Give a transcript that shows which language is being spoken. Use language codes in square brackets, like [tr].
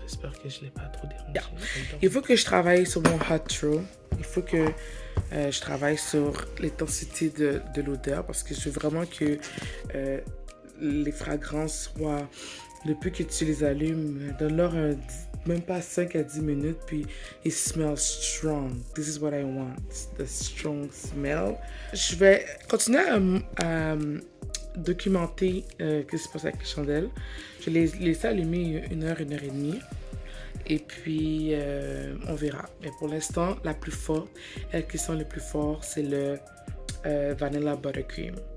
[fr] J'espère que je ne l'ai pas trop dérangée. Yeah. Il faut que je travaille sur mon hot throw. Il faut que je travaille sur l'intensité de l'odeur parce que je veux vraiment que les fragrances soient... Depuis que tu les allumes, donne-leur même pas 5 à 10 minutes, puis [en] it smells strong. This is what I want, the strong smell. [fr] Je vais continuer à documenter ce qui se passe avec les chandelles. Je vais les laisser allumer 1 heure, 1 heure et demie. Et puis, on verra. Mais pour l'instant, la plus forte, elle qui sent le plus fort, c'est le Vanilla Buttercream.